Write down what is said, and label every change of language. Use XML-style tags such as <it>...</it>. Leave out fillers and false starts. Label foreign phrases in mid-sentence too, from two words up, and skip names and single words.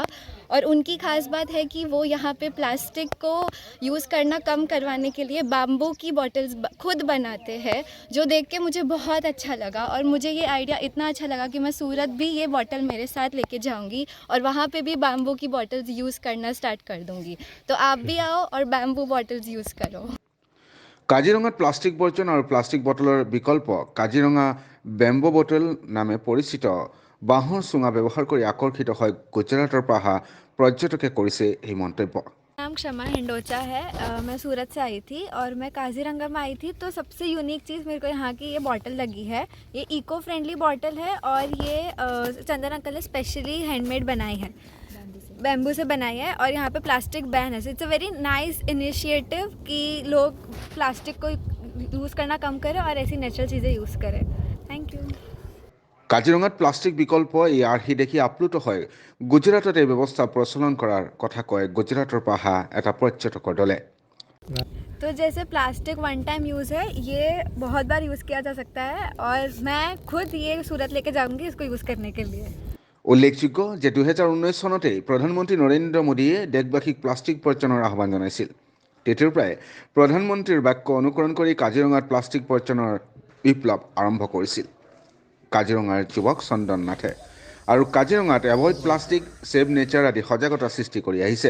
<hi>और उनकी ख़ास बात है कि वो यहाँ पे प्लास्टिक को यूज़ करना कम करवाने के लिए बाम्बू की बॉटल्स खुद बनाते हैं, जो देख के मुझे बहुत अच्छा लगा। और मुझे ये आइडिया इतना अच्छा लगा कि मैं सूरत भी ये बॉटल मेरे साथ लेके जाऊँगी और वहाँ पे भी बाम्बू की बॉटल्स यूज़ करना स्टार्ट कर दूँगी। तो आप भी आओ और</hi> <en>bamboo bottles</en> <hi>यूज़ करो।</hi> <as>কাজিৰঙাত প্লাষ্টিক বৰ্জন আৰু প্লাষ্টিক বটলৰ বিকল্প কাজিৰঙা</as> <en>bamboo bottle</en> <as>নামে পৰিচিত বাঁহৰ চুঙা ব্যৱহাৰ কৰি আকৰ্ষিত হয় গুজৰাটৰ পৰা অহা পৰ্যটকে কৰিছে এই মন্তব্য।</as> <hi>नाम क्षमा हिंडोचा है। मैं सूरत से आई थी और मैं काजीरंगा में आई थी। तो सबसे यूनिक चीज़ मेरे को यहाँ की ये बॉटल लगी है। ये</hi> <en>eco friendly bottle</en> <hi>है और ये चंदन अंकल ने</hi> <en>specially handmade</en> <hi>बनाई है, बैम्बू से बनाई है। और यहाँ पे प्लास्टिक बैन है।</hi> <en>so it's a very nice initiative</en> <hi>कि लोग प्लास्टिक को यूज़ करना कम करें और ऐसी नेचुरल चीज़ें यूज़ करें।</hi> <en>Thank you.</en> <as>কাজিৰঙাত প্লাষ্টিক বিকল্প এই আৰ্হি দেখি আপ্লুত হয় গুজৰাটত এই ব্যৱস্থা প্ৰচলন কৰাৰ কথা কয় গুজৰাটৰ পৰা অহা এটা পৰ্যটকৰ দলে।</as> <hi>तो जैसे प्लास्टिक</hi> <en>one time use</en> <hi>है, ये बहुत बार यूज़ किया जा सकता है और मैं खुद ये सूरत लेके जाऊंगी इसको यूज़ करने के लिए।</hi> <as>উল্লেখযোগ্য যে 2019 চনতেই প্ৰধানমন্ত্ৰী নৰেন্দ্ৰ মোদীয়ে দেশবাসীক প্লাষ্টিক বৰ্জনৰ আহ্বান জনাইছিল। তেতিয়াৰ পৰাই প্ৰধানমন্ত্ৰীৰ বাক্য অনুকৰণ কৰি কাজিৰঙাত প্লাষ্টিক বৰ্জনৰ বিপ্লৱ আৰম্ভ কৰিছিল কাজিৰঙাৰ যুৱক চন্দন নাথে। আৰু কাজিৰঙাত</as> <en>avoid plastic, save nature</en> <as>আদি সজাগতা সৃষ্টি কৰি আহিছে।</as>